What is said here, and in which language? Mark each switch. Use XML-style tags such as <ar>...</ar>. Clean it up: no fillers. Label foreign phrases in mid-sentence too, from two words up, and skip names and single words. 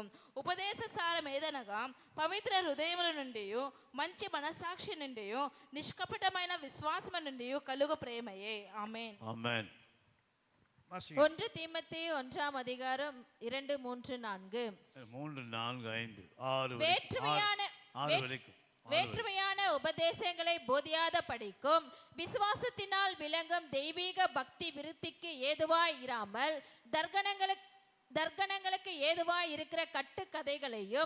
<te>ఉపదేశ సారం ఏదనగా పవిత్ర హృదయముల నుండి మంచి మనసాక్షి నుండి నిష్కపటమైన విశ్వాసము నుండి కలుగు ప్రేమయే. ఆమేన్.</te> <ta>ஆமென். 1 தீமோத்தேயு 1ஆம் அதிகாரம் 2 3 4 3 4 5 6 வேற்றுமையான உபதேசங்களை போதியாத படிக்கும் விசுவாசத்தினால் விளங்கும் தெய்வீக பக்தி விருத்திக்கு ஏதுவாய் இராமல் தர்க்கணங்களுக்கு ஏதுவாய் இருக்கிற கட்டு கதைகளையும்.</ta>